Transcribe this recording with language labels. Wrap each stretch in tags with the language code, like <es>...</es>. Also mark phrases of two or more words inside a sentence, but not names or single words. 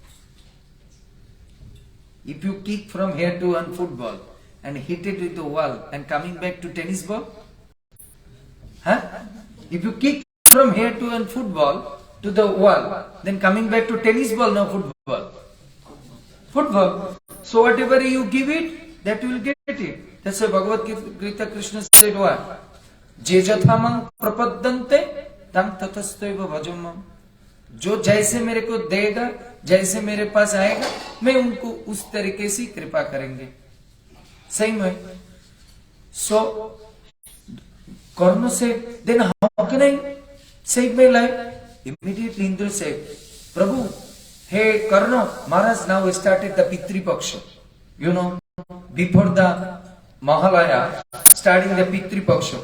<en>If you kick from here to one football and hit it with the wall and coming back to tennis ball, if you kick from here to one football to the wall, then coming back to tennis ball, no football. So whatever you give it, that you will get it. That's why Bhagavad Gita Krishna said what?</en> <sa>ये यथामां प्रपद्यन्ते तां तथैव भजाम्यहम्.</sa> <hi>जो जैसे मेरे को देगा, जैसे मेरे पास आएगा, मैं उनको उस तरीके से कृपा करेंगे.</hi> <en>Same way. So Karna said, "Then how can I save my life?" Immediately Indra said, "Prabhu, hey Karna, Maharaj now started the Pitri Paksha. You know, before the Mahalaya, starting the Pitri Paksha.</en>